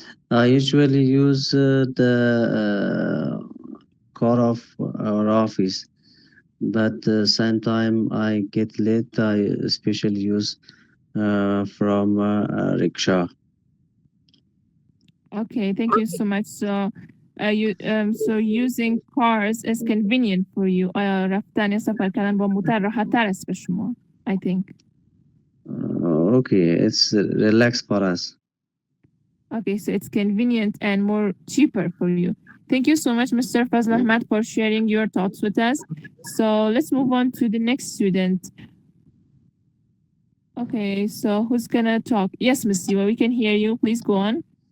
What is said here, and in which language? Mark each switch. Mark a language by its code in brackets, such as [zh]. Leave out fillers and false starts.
[en] I usually use the car of our office, but sometime I get late. I especially use from rickshaw. Okay, thank you so much. So using cars is convenient for you. [fa] رفتن سفر کردن با موتر راحت‌تر است به شما, [en] I think. Okay, it's relaxed for us. Okay, so it's convenient and more cheaper for you. Thank you so much, Mr. Fazl Ahmad, for sharing your thoughts with us. So let's move on to the next student. Okay, so who's gonna talk? Yes, Ms. Siwa, we can hear you. Please go on.